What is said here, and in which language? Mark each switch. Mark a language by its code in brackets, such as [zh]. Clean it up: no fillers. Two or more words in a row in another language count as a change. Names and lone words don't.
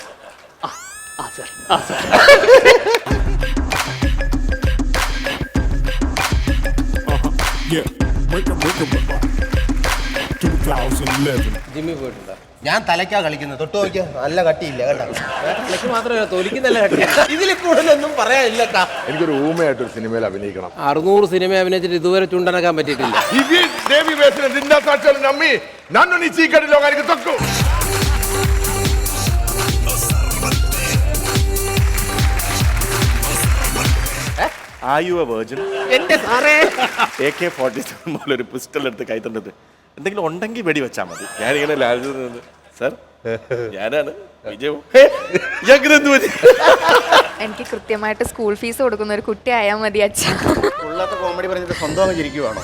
[ml] ജിമ്മി പോയിട്ടുണ്ടോ? ഞാൻ തലയ്ക്കാ കളിക്കുന്നത്. തൊട്ട് നോക്കിയാ നല്ല കട്ടിയില്ല കേട്ടോ. തലയ്ക്ക് മാത്രമല്ല, തൊലിക്ക് നല്ല കട്ടി. ഇതിൽ കൂടുതലൊന്നും പറയാനില്ലട്ടാ. എനിക്കൊരു ഊമയായിട്ടൊരു സിനിമയിൽ അഭിനയിക്കണം. 600 സിനിമ അഭിനയിച്ചിട്ട് ഇതുവരെ ചുണ്ടനക്കാൻ പറ്റിയിട്ടില്ല. [te] ఇది దేవి వేసిన నిండా సాక్ష్యాలు నమ్మి నన్ను నీ చీకటి లోకానికి తొక్కు. [en] Are you a virgin? [ml] എന്റെ സാറേ, AK-47 പോലെ ഒരു പിസ്റ്റൾ എടുത്ത് കൈ തന്നിട്ട് എന്തെങ്കിലും ഉണ്ടെങ്കിൽ വെടി വെച്ചാൽ മതി. ഞാനിങ്ങനെ ലാലിച്ചു സർ, ഞാനാണ് വിജയ്. എനിക്ക് കൃത്യമായിട്ട് സ്കൂൾ ഫീസ് കൊടുക്കുന്ന ഒരു കുട്ടി ആയാൽ മതി അച്ഛ. ഉള്ളത്തെ കോമഡി പറഞ്ഞിട്ട് സ്വന്തം ജീവിക്കുവാണോ?